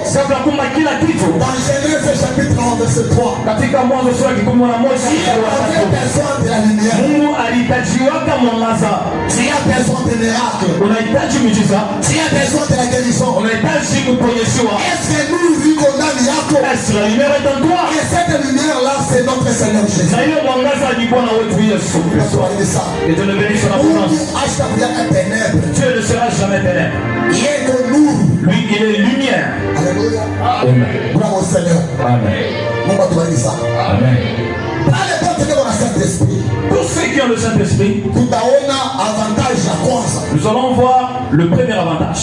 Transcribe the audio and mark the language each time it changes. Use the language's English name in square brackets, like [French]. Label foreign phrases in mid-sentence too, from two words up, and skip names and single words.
[Swahili] Kabla kumba kila kitu. [French] Dans Genèse chapitre 1 verset 3. [Swahili] Katika Mwanzo sura ya 11 [French] de la lumière. [Swahili] Mungu alitajiwaka mwangaza. [French] Tu as besoin de miracle. [Swahili] Unahitaji miujiza. [French] Tu as besoin de la guérison. [Swahili] Unahitaji kuponyeshiwa. [French] Est-ce que nous vivons [Swahili] ndani yako? [French] Est-ce la lumière est en toi? Et cette lumière là c'est notre Seigneur Jésus. [Swahili] Na hiyo mwangaza ni Bwana wetu Yesu Kristo. [French] Et Dieu le bénisse en abondance. Dieu ne sera jamais ténèbres. Lui, il est lumière. Alléluia. Amen. Bravo Seigneur. Amen. Amen. Pour ceux qui ont le Saint-Esprit, nous allons voir le premier avantage.